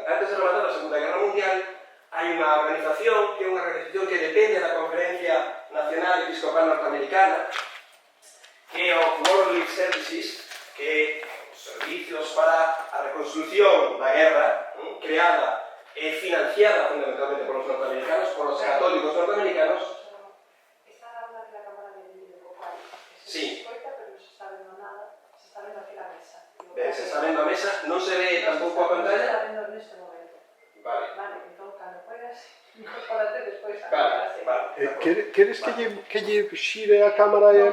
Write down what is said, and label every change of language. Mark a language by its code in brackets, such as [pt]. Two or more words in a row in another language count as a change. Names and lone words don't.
[gl] Antes de rematar a Segunda Guerra Mundial, hai unha organización que depende da Conferencia Nacional Episcopal Norteamericana, que é o World Relief Services, que é os servicios para a reconstrucción da guerra, creada e financiada fundamentalmente [es] por los norteamericanos, por los católicos norteamericanos. Está hablando de la cámara de vídeo vocal. Sí. [gl] Se escoita, pero non se está vendo nada. Se está vendo [es] aquí la mesa. [gl] Ben, se está vendo a mesa, non se ve tampouco a pantalla. Se está vendo neste momento. Vale. Vale, entón, cando puedas, incorpórate despois a Vale, cámara. vale. Queres que lle xire a cámara e...